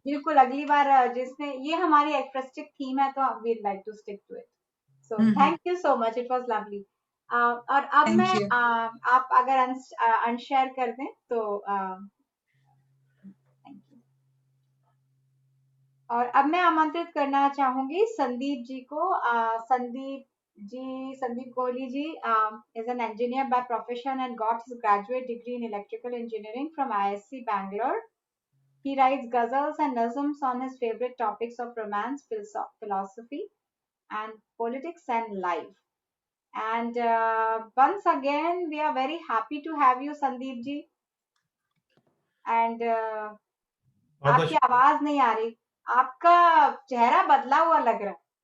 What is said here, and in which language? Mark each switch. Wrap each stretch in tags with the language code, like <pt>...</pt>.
<hi>बिल्कुल अगली बार, जिसमें ये हमारी एक्सप्रेसिव थीम है तो we like to stick to it.</hi> <en>So thank you so much, it was lovely.</en> <hi>और अब</hi> <en>Thank</en> <hi>मैं</hi> <en>you.</en> <hi>आप अगर अनशेयर कर दें तो थैंक यू। और अब मैं आमंत्रित करना चाहूंगी संदीप जी को।</hi> <en>Sandeep Kohli ji is an engineer by profession and got his graduate degree in electrical engineering from ISC Bangalore. He writes ghazals and nazms on his favorite topics of romance, philosophy, and politics and life. And once again, we are very happy to have you, Sandeep ji.</en> <hi>And आपकी आवाज नहीं आ रही, आपका चेहरा बदला हुआ लग रहा है।</hi>